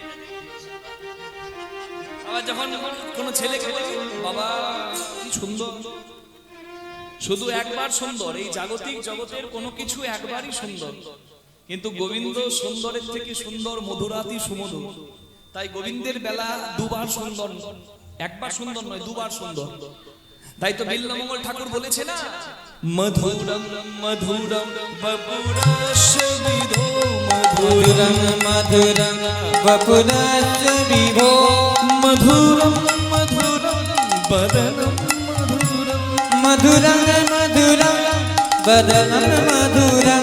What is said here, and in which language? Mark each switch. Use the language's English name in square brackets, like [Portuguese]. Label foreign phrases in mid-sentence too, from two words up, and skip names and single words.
[Bangla] আবার যখন কোনো ছেলেকে বলি বাবা কি সুন্দর, শুধু একবার সুন্দর, এই জাগতিক জগতের কোনো কিছু একবারই সুন্দর, কিন্তু গোবিন্দ সুন্দরের থেকে সুন্দর, মধুরাতি সুমধুর। তাই গোবিন্দের বেলা দুবার সুন্দর, একবার সুন্দর নয়, দুবার সুন্দর। তাই তো বিল্লমঙ্গল ঠাকুর বলেছে না, [Sanskrit] মধুরম মধুরম বপুরস্বিধো মধুরং মধুরং বপুরস্য বিভো মধুরম মধুরম বদনম মধুরম মধুরং মধুরং বদনম মধুরং